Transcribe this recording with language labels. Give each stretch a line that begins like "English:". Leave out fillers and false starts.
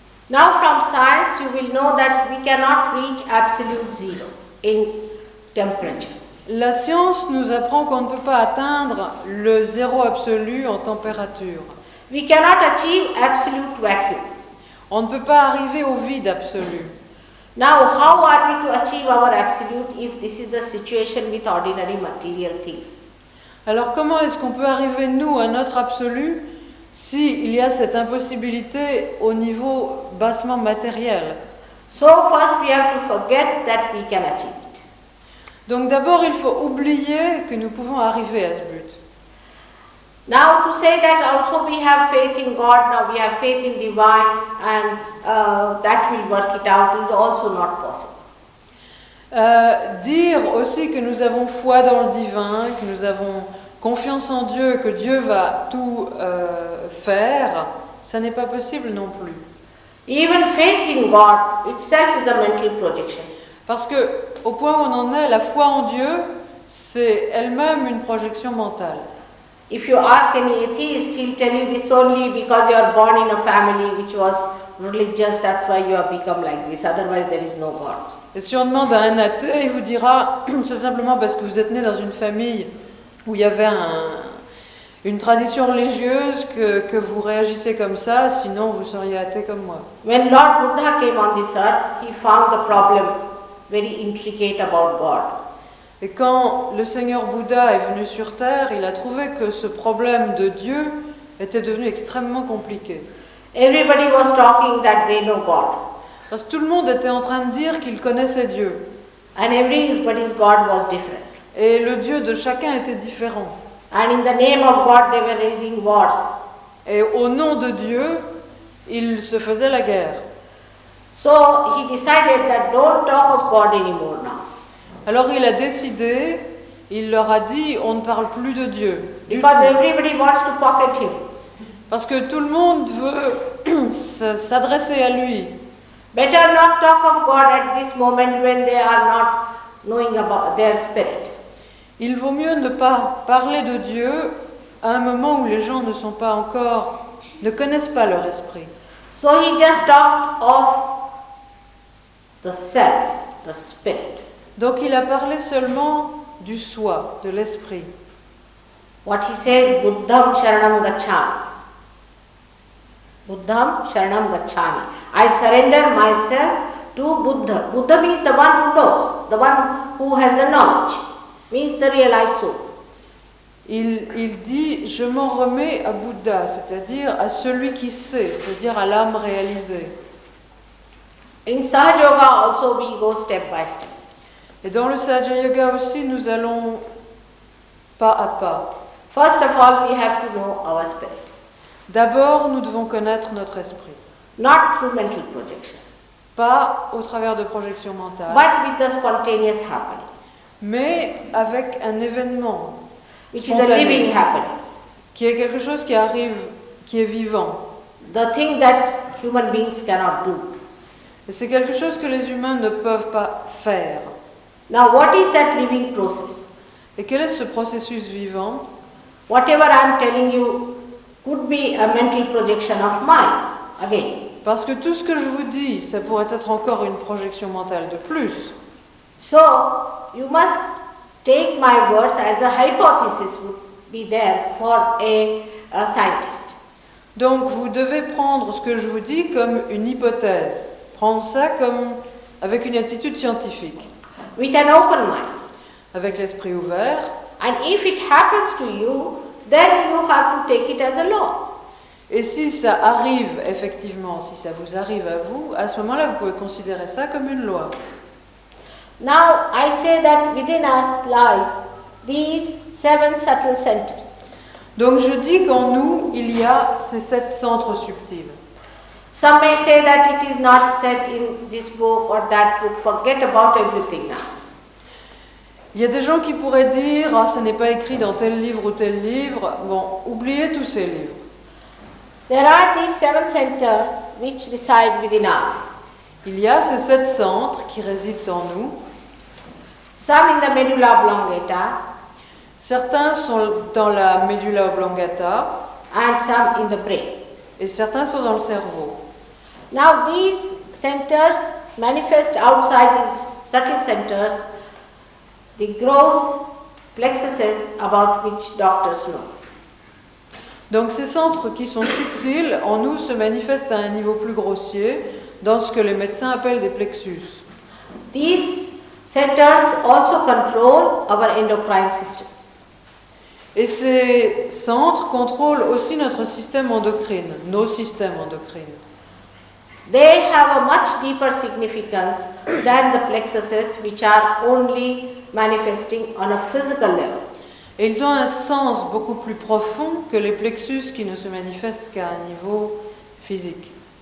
English: Now from science you will know that we cannot reach absolute zero in temperature.
French: La science nous apprend qu'on ne peut pas atteindre le zéro absolu en température.
English: We cannot achieve absolute vacuum.
French: On ne peut pas arriver au vide absolu.
English: Now how are we to achieve our absolute if this is the situation with ordinary material things?
French: Alors comment est-ce qu'on peut arriver nous à notre absolu s'il y a cette impossibilité au niveau bassement matériel?
English: So first we have to forget that we can achieve it.
French: Donc d'abord il faut oublier que nous pouvons arriver à ce but.
English: Now to say that also we have faith in God, now we have faith in divine and that will work it out is also not possible.
French: Dire aussi que nous avons foi dans le divin, que nous avons confiance en Dieu, que Dieu va tout faire, ça n'est pas possible non plus.
English: Even faith in God itself is a mental projection.
French: Parce que, au point où on en est, la foi en Dieu, c'est elle-même une projection mentale.
English: If you ask any atheist, he'll tell you this only because you are born in a family which was religious, that's why you have become like this, otherwise there is no God.
French: Et si on demande à un athée, il vous dira, c'est simplement parce que vous êtes né dans une famille où il y avait une tradition religieuse que vous réagissez comme ça, sinon vous seriez athée comme moi.
English: When Lord Buddha came on this earth, he found the problem very intricate about God.
French: Et quand le Seigneur Bouddha est venu sur Terre, il a trouvé que ce problème de Dieu était devenu extrêmement compliqué.
English: Everybody was talking that they know God.
French: Parce que tout le monde était en train de dire qu'il connaissait Dieu.
English: And everybody's God was different.
French: Et le Dieu de chacun était différent.
English: And in the name of God they were raising wars.
French: Et au nom de Dieu, ils se faisaient la guerre.
English: So he decided that don't talk of God anymore now.
French: Alors il a décidé, il leur a dit, on ne parle plus de Dieu.
English: Because everybody wants to pocket him.
French: Parce que tout le monde veut s'adresser à lui.
English: Better not talk of God at this moment when they are not knowing about their spirit.
French: Il vaut mieux ne pas parler de Dieu à un moment où les gens ne connaissent pas leur esprit.
English: So he just talked of the self, the spirit.
French: Donc il a parlé seulement du soi, de l'esprit.
English: What he says,
Pali: Buddham Sharanam Gacchami. Buddham Sharanam Gacchami.
English: I surrender myself to Buddha. Buddha means the one who knows, the one who has the knowledge, means the realized soul.
French: Il dit, je m'en remets à Bouddha, c'est-à-dire à celui qui sait, c'est-à-dire à l'âme réalisée.
English: In Sahaja Yoga also we go step by step.
French: Et dans le Sahaja Yoga aussi, nous allons pas à pas.
English: First of all, we have to know our spirit.
French: D'abord, nous devons connaître notre esprit.
English: Not through mental projection,
French: Pas au travers de projections mentales,
English: but with the spontaneous happening,
French: mais avec un événement
English: which is a living happening.
French: qui est quelque chose qui arrive, qui est vivant.
English: The thing that human beings cannot do.
French: Et c'est quelque chose que les humains ne peuvent pas faire.
English: Now, what is that living process?
French: Et quel est ce processus vivant?
English: Whatever I am telling you could be a mental projection of mine, again.
French: Parce que tout ce que je vous dis, ça pourrait être encore une projection mentale de plus.
English: So, you must take my words as a hypothesis would be there for a scientist.
French: Donc vous devez prendre ce que je vous dis comme une hypothèse. Prendre ça comme avec une attitude scientifique.
English: With an open mind.
French: Avec l'esprit ouvert.
English: And if it happens to you, then you have to take it as a law.
French: Et si ça arrive effectivement, si ça vous arrive à vous, à ce moment-là, vous pouvez considérer ça comme une loi.
English: Now, I say that within us lies these 7 subtle centers.
French: Donc je dis qu'en nous, il y a ces 7 centres subtils.
English: Some may say that it is not said in this book or that book, forget about everything now.
French: Il y a des gens qui pourraient dire, ah, ça n'est pas écrit dans tel livre ou tel livre. Bon, oubliez tous ces livres.
English: There are these 7 centers which reside within us.
French: Il y a ces 7 centres qui résident en nous.
English: Some in the medulla oblongata.
French: Certains sont dans la médulla oblongata.
English: And some in the brain.
French: Et certains sont dans le cerveau.
English: Now these centers manifest outside these subtle centers the gross plexuses about which doctors know.
French: Donc ces centres qui sont subtils en nous se manifestent à un niveau plus grossier dans ce que les médecins appellent des plexus.
English: These centers also control our endocrine system.
French: Et ces centres contrôlent aussi notre système endocrine, nos systèmes endocrines.
English: They have a much deeper significance than the plexuses which are only manifesting on a physical level.
French: Et ils ont un sens beaucoup plus profond que les plexus qui ne se manifestent qu'à un niveau physique.